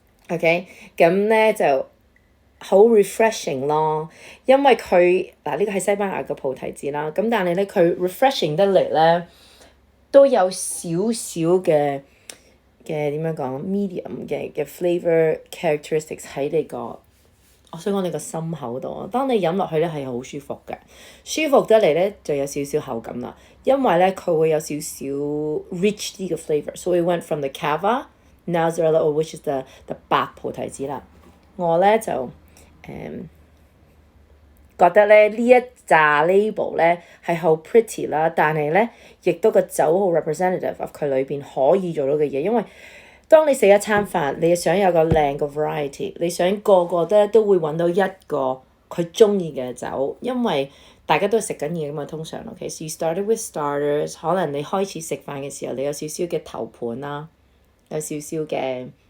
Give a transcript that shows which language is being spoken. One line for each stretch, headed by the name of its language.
Cantonese: OK 咁咧就好 refreshing 咯因為佢嗱呢個係西班牙嘅菩提子啦咁但係咧佢 refreshing 得嚟咧都有少少嘅點樣講 medium 嘅 flavor characteristics 喺你個我想講你個心口度啊，當你飲落去咧係好舒服嘅，舒服得嚟咧就有少少口感啦，因為咧佢會有少少 rich 啲嘅 flavour。
English: So we went from the Cava, Nazarella, which is the 白菩提子啦。
Cantonese: 我咧就覺得咧呢一紮 label 咧係好 pretty 啦，但係咧亦都個酒好 representative of 佢裏邊可以做到嘅嘢，因為當你食一餐飯，你想有個靚嘅 variety， 你想個個都會揾到一個佢中意嘅酒，因為大家都食緊嘢㗎嘛，通常 OK。
English: So you started with starters，
Cantonese: 可能你開始食飯嘅時候，你有少少嘅頭盤啦，有少少嘅